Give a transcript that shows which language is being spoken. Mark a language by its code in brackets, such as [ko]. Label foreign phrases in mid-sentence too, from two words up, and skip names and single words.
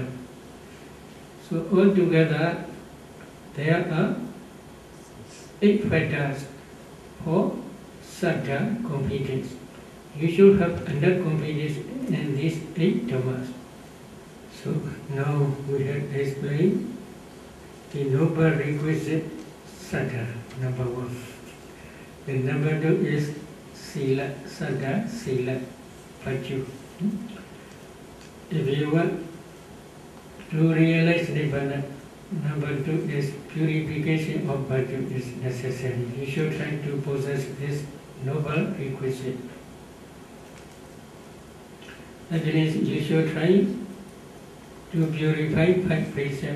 [en] So altogether, there are 8 factors for saddha competence. You should have enough competence in these 8 dhammas. So now we have explained the noble requisite saddha, number 1. The number 2 is [pi] sila, saddha, sila, [en] virtue. If you want to realize Nibbana, number 2 is purification of virtue is necessary. You should try to possess this noble requisite. That is, you should try to purify 5 precepts.